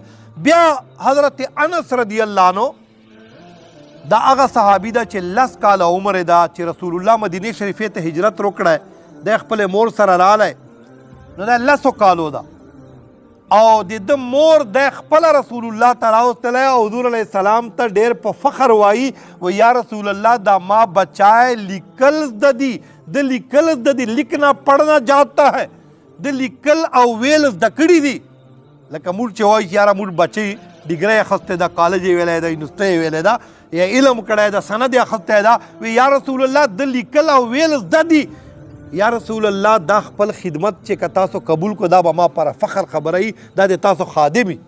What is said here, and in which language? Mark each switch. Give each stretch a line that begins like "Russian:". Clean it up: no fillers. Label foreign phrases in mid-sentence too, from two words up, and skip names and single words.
Pashto: بیا حضرت انس
Arabic: رضی الله عنه
Pashto: دا هغه صحابي ده چې 10 کاله عمر یې ده چې رسول الله مدینې شریفې ته هجرت وکړی، دی خپلې مور سره رالی نو دا 10 کالو ده او د ده مور دی خپله رسول الله ته راوستلی او حضور
Arabic: علیه السلام
Pashto: ته ډېر په فخر وایي و یا رسول الله دا ما بچائے لیکل زده دي، د لیکل زده دي،
Urdu: لیکنا پڑھنا جاتا ہے،
Pashto: د لیکل او ویل زده کړي دي. لکه موږ چې وایي چې یاره موږ بچی ډیګری اخیستی ده، کالج یې ویلی ده، یونیورسټۍ یې ویلی ده یا علم کړی ده، سند یې اخیستی ده، وی یا رسول الله د لیکل او ویل زده دي. یا رسول الله دا خپل خدمت چې که تاسو قبول کو دا به ما پر فخر خبره وي، دا د تاسو خادم وي.